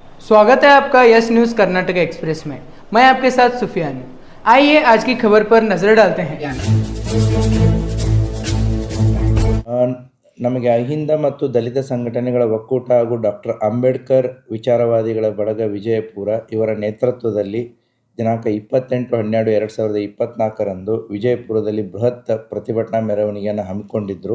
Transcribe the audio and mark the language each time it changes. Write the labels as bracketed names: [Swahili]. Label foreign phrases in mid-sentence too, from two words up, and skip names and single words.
[Hindi] स्वागत है आपका यस न्यूज़ कर्नाटक एक्सप्रेस में। मैं आपके साथ सुफियान हूं। आइए आज की खबर पर नजर डालते हैं। [Kannada] ನಮಗೆ ಅಹಿಂದ ಮತ್ತು ದಲಿತ ಸಂಘಟನೆಗಳ ಒಕ್ಕೂಟ ಹಾಗೂ ಡಾಕ್ಟರ್ ಅಂಬೇಡ್ಕರ್ ವಿಚಾರವಾದಿಗಳ ಬಳಗ ವಿಜಯಪುರ ಇವರ ನೇತೃತ್ವದಲ್ಲಿ ದಿನಾಂಕ 28/12/2024 ವಿಜಯಪುರದಲ್ಲಿ ಬೃಹತ್ ಪ್ರತಿಭಟನಾ ಮೆರವಣಿಗೆಯನ್ನು ಹಮ್ಮಿಕೊಂಡಿದ್ದರು.